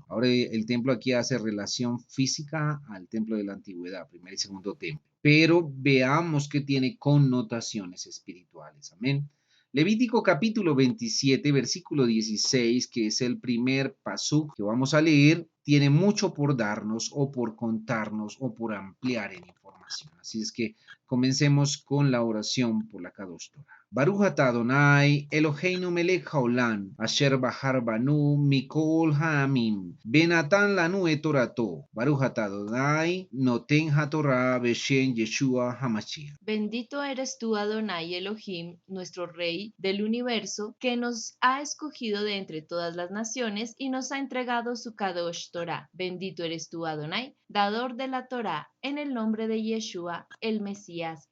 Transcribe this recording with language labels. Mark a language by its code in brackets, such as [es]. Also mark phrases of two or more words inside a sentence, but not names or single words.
[es] Ahora el templo aquí hace relación física al templo de la antigüedad, primer y segundo templo, pero veamos que tiene connotaciones espirituales. Amén. Levítico capítulo 27, versículo 16, que es el primer pasú que vamos a leer, tiene mucho por darnos o por contarnos o por ampliar en información. Así es que comencemos con la oración por la [he] קדוש תורה. ברוך אתה אדוני אלוהינו מלך העולם אשר בחר בנו מכל העמים ונתן לנו את תורתו. ברוך אתה אדוני נותן התורה בשם ישוע המשיח. [es] Bendito eres tú, Adonai Elohim, nuestro Rey del universo, que nos ha escogido de entre todas las naciones y nos ha entregado su [he] קדוש תורה. [es] Bendito eres tú, Adonai, dador de la Torah, en el nombre de Yeshua, el Mesías.